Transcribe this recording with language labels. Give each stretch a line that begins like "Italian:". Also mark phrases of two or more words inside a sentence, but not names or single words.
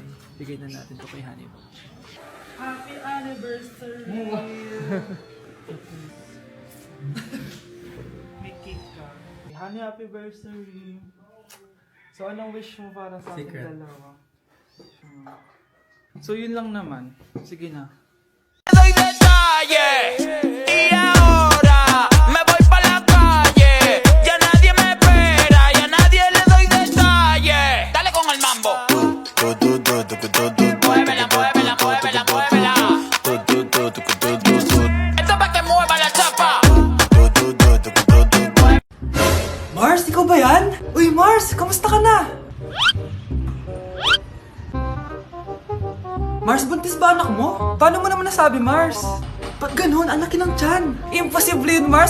Filipino: Bigay na natin to kay Honey Bunch.
English: Happy anniversary!
Filipino: May cake ka. Honey,
English: happy anniversary!
Filipino: So anong wish mo para sa ating dalawa? So yun lang naman. Sige na.
Spanish: Doy detalles y ahora me voy pa la calle. Ya nadie me espera, ya nadie le doy detalles. Dale con el mambo. Muévela, muévela, muévela, muévela. Esto pa' que mueva la chapa.
Filipino: Mars, ikaw ba yan? Uy, Mars, kamusta ka na? Mars, buntis ba anak mo? Paano mo naman nasabi, Mars? Ba't ganun? Anakin ng tiyan. Imposible yun, Mars.